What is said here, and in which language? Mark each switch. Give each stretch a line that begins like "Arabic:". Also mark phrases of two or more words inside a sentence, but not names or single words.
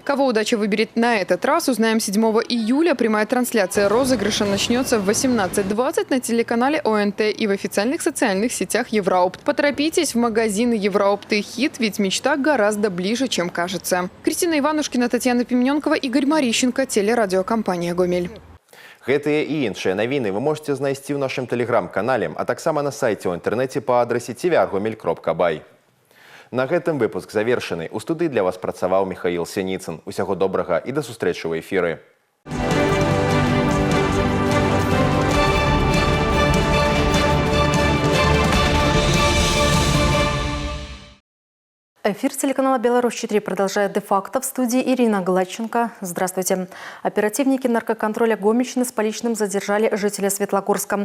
Russian: Кого удача выберет на этот раз, узнаем 7 июля. Прямая трансляция розыгрыша начнется в 18:20 на телеканале ОНТ и в официальных социальных сетях Евроопт. Поторопитесь в магазины Евроопт и Хит, ведь мечта гораздо ближе, чем кажется. Кристина Иванушкина, Татьяна Пимененкова, Игорь Марищенко, телерадиокомпания «Гомель».
Belarusian: Гэтыя і іншыя навіны
Russian: вы можете
Belarusian: знайсці ў нашым тэлеграм-канале, а таксама на сайце ў інтэрнэце па адрасе tvr.gomel.by. На гэтым выпуск завершаны. У студыі для вас працаваў Михаил Синицын. Усяго добрага і да сустрэчы ў эфіры.
Russian: Эфир телеканала «Беларусь-4» продолжает де-факто. В студии Ирина Гладченко. Здравствуйте. Оперативники наркоконтроля Гомельщины с поличным задержали жителя Светлогорска.